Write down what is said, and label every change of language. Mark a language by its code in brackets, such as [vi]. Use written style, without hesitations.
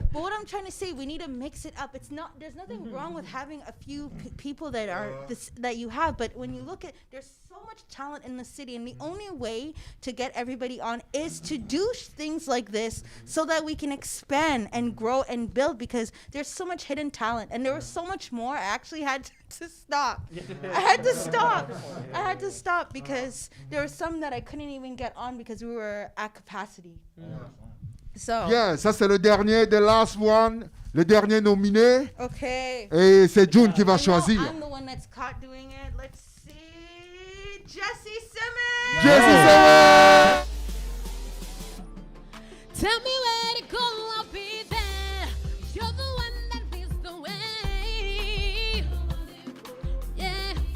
[en] But what I'm trying to say, we need to mix it up. It's not. There's nothing wrong with having a few people that are that you have, but when you look at, there's so much talent in the city, and the only way to get everybody on is to do things like this, so that we can expand and grow and build. Because there's so much hidden talent, and there was so much more. I actually had to stop. I had to stop because there were some that I couldn't even get on because we were at capacity. So [fr] Yeah, ça c'est le dernier, [en] the last one, [fr] le dernier nominé. [en] okay. [fr] Et c'est June qui va [en] I know [fr] choisir. [en] I'm the one that's caught doing it. Let's see. Jesse Simmons. Jesse Simmons. Tell me where to go, I'll be there. You're the one that leads the way. Yeah.